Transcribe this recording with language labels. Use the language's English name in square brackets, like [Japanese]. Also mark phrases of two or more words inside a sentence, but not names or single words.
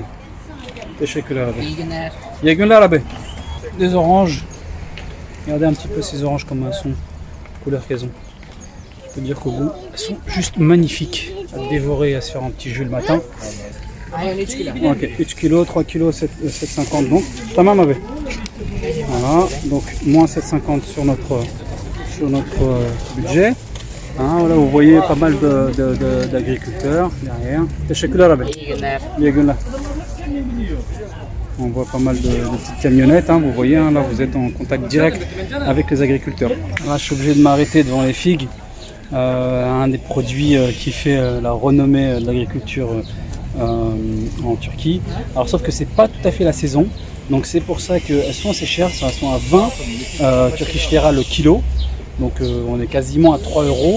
[French] Des oranges, regardez un petit peu ces oranges comme elles sont, couleur qu'elles ont. Je peux dire qu'au bout, elles sont juste magnifiques à dévorer, à se faire un petit jus le matin. Ok, 1 kg, 3 kg, 7,50 donc. [Turkish] Tamam abi. [French] Voilà, donc moins 7,50 sur notre budget. Hein, voilà, vous voyez pas mal d'agriculteurs derrière. [Turkish] Teşekkürler abi. İyi günler. [French] On voit pas mal de petites camionnettes, hein, vous voyez, hein, là vous êtes en contact direct avec les agriculteurs. Là je suis obligé de m'arrêter devant les figues, un des produits qui fait la renommée de l'agriculture en Turquie. Alors sauf que c'est pas tout à fait la saison, donc c'est pour ça qu'elles sont assez chères, elles sont à 20 Turkish lira le kilo, donc on est quasiment à 3 €.